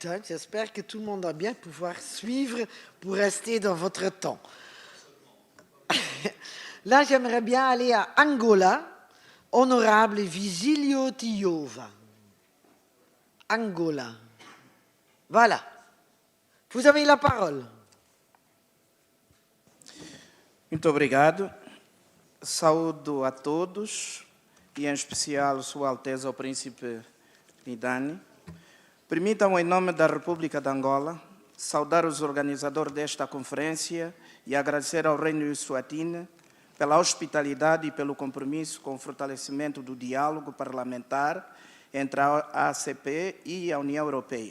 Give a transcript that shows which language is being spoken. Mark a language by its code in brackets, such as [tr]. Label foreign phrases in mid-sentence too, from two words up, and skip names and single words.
[fr] J'espère que tout le monde va bien pouvoir suivre pour rester dans votre temps. Là, j'aimerais bien aller à Angola. Honorable Vigilio Tiova. Angola. Voilà. Vous avez la parole. [pt] Muito obrigado. Saúdo a todos e, em especial, Sua Alteza o Príncipe Nidani. Permitam, em nome da República de Angola, saudar os organizadores desta conferência e agradecer ao Reino de Eswatini pela hospitalidade e pelo compromisso com o fortalecimento do diálogo parlamentar entre a ACP e a União Europeia.